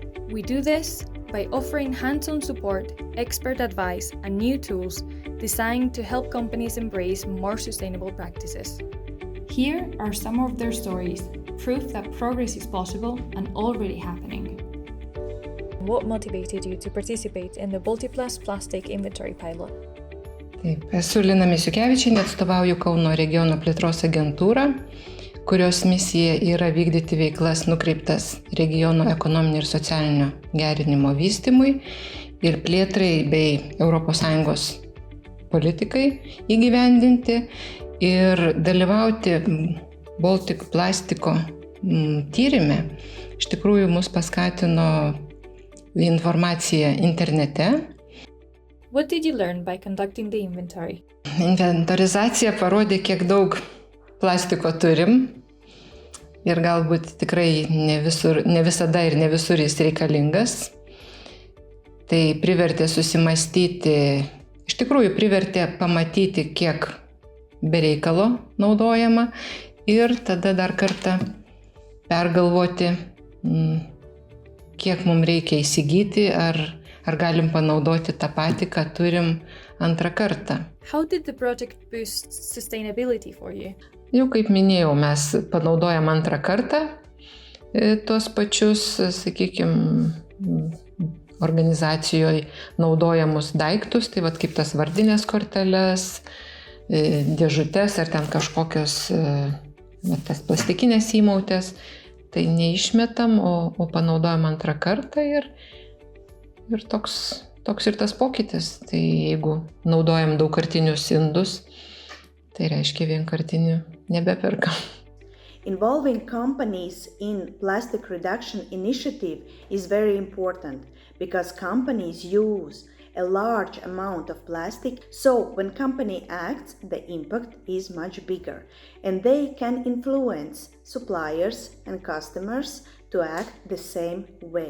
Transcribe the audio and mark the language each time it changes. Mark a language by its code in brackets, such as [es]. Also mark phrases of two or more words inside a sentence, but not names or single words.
[en] We do this by offering hands-on support, expert advice, and new tools designed to help companies embrace more sustainable practices. Here are some of their stories, proof that progress is possible and already happening. What motivated you to participate in the BALTIPLAST plastic inventory pilot? [lt] Taip, esu Lina Misiukevičienė, atstovauju Kauno regiono plėtros agentūrą, kurios misija yra vykdyti veiklas nukreiptas regiono ekonominio ir socialinio gerinimo vystymui ir plėtrai bei ES politikai įgyvendinti ir dalyvauti Baltic plastiko tyrime. Iš tikrųjų, mus paskatino informacija internete. [en] What did you learn by conducting the inventory? [lt] Inventorizacija parodė, kiek daug plastiko turim ir galbūt tikrai ne visada ir ne visur jis reikalingas. Tai privertė susimastyti, iš tikrųjų privertė pamatyti, kiek be reikalo naudojama ir tada dar kartą pergalvoti, kiek mums reikia įsigyti, ar galim panaudoti tą patį, ką turim antrą kartą. [en] How did the project boost sustainability for you? [lt] Jau kaip minėjau, mes panaudojam antrą kartą tuos pačius, sakykime, organizacijoje naudojamus daiktus, tai vat kaip tas vardinės korteles, dėžutės ar ten kažkokios tas plastikinės įmautės, tai neišmetam, o panaudojam antrą kartą ir toks ir tas pokytis. Tai jeigu naudojam daugkartinius indus, tai reiškia vienkartinių nebeperkam. [en] Involving companies in plastic reduction initiative is very important because companies use a large amount of plastic, so when company acts, the impact is much bigger and they can influence suppliers and customers to act the same way.